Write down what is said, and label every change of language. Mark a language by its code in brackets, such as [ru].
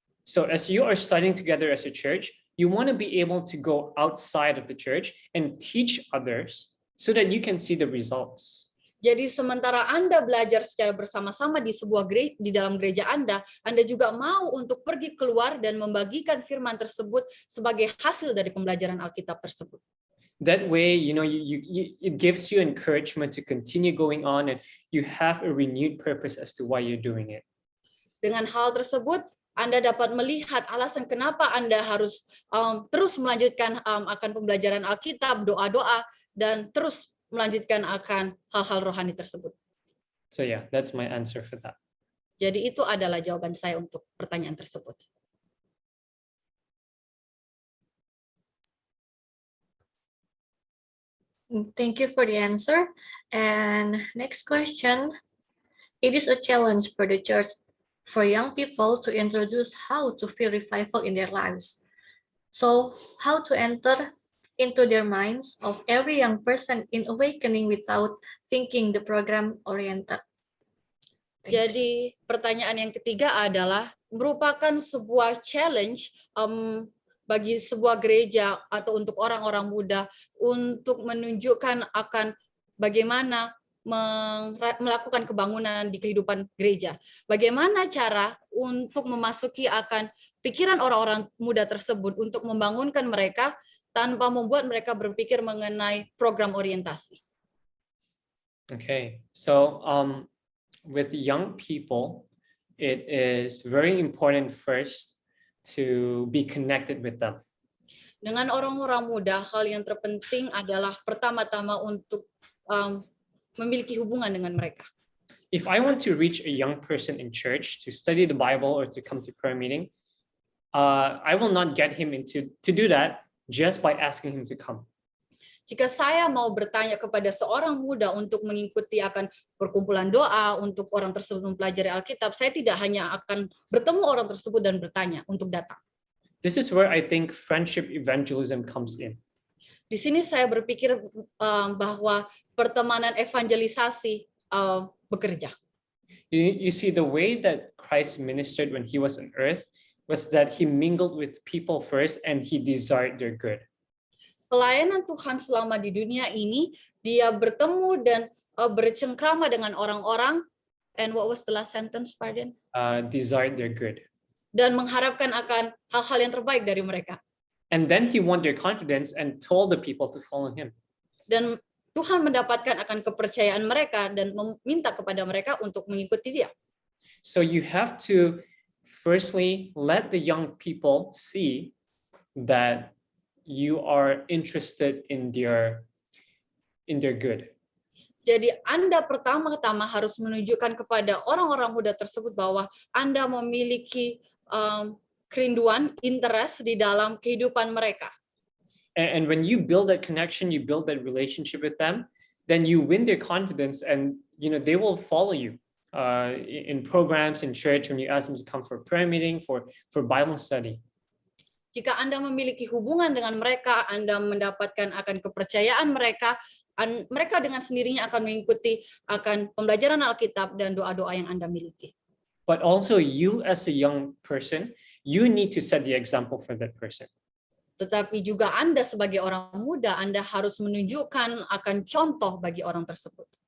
[en] So as you are studying together as a church, you want to be able to go outside of the church and teach others so that you can see the results. [id] Jadi sementara Anda belajar secara bersama-sama di sebuah di dalam gereja Anda juga mau untuk pergi keluar dan membagikan firman tersebut sebagai hasil dari pembelajaran Alkitab tersebut. [en] That way, it gives you encouragement to continue going on, and you have a renewed purpose as to why you're doing it. [id] Dengan hal tersebut, Anda dapat melihat alasan kenapa Anda harus terus melanjutkan akan pembelajaran Alkitab, doa-doa, dan terus melanjutkan akan hal-hal rohani tersebut. [en] So yeah, that's my answer for that. [id] Jadi itu adalah jawaban saya untuk pertanyaan tersebut. [en] Thank you for the answer. And next question. It is a challenge for the church for young people to introduce how to feel revival in their lives. So how to enter into their minds of every young person in awakening without thinking the program oriented. [id] Jadi pertanyaan yang ketiga adalah merupakan sebuah challenge bagi sebuah gereja atau untuk orang-orang muda untuk menunjukkan akan bagaimana melakukan kebangunan di kehidupan gereja. Bagaimana cara untuk memasuki akan pikiran orang-orang muda tersebut untuk membangunkan mereka tanpa membuat mereka berpikir mengenai program orientasi. [en] Okay, so with young people, it is very important first to be connected with them. [id] Dengan orang-orang muda, hal yang terpenting adalah pertama-tama untuk memiliki hubungan dengan mereka. [en] If I want to reach a young person in church to study the Bible or to come to prayer meeting, I will not get him to do that just by asking him to come. [id] Jika saya mau bertanya kepada seorang muda untuk mengikuti akan perkumpulan doa, untuk orang tersebut mempelajari Alkitab, saya tidak hanya akan bertemu orang tersebut dan bertanya untuk datang. [en] This is where I think friendship evangelism comes in. [id] Di sini saya berpikir bahwa pertemanan evangelisasi bekerja. [en] You see, the way that Christ ministered when he was on earth was that he mingled with people first and he desired their good. [id] Pelayanan Tuhan selama di dunia ini, dia bertemu dan bercengkrama dengan orang-orang, [en] and what was the last sentence, pardon? Desired their good. [id] Dan mengharapkan akan hal-hal yang terbaik dari mereka. [en] And then he won their confidence and told the people to follow him. [id] Dan Tuhan mendapatkan akan kepercayaan mereka dan meminta kepada mereka untuk mengikuti dia. [en] So you have to firstly let the young people see that you are interested in their good. [id] Jadi Anda pertama-tama harus menunjukkan kepada orang-orang muda tersebut bahwa Anda memiliki kerinduan, interest di dalam kehidupan mereka. [en] And when you build that connection, you build that relationship with them, then you win their confidence and they will follow you. in programs in church, when you ask them to come for prayer meeting, for Bible study. [id] Jika Anda memiliki hubungan dengan mereka, Anda mendapatkan akan kepercayaan mereka, mereka dengan sendirinya akan mengikuti akan pembelajaran Alkitab dan doa-doa yang Anda miliki. [en] But also you as a young person, you need to set the example for that person. [id] Tetapi juga Anda sebagai orang muda, Anda harus menunjukkan akan contoh bagi orang tersebut.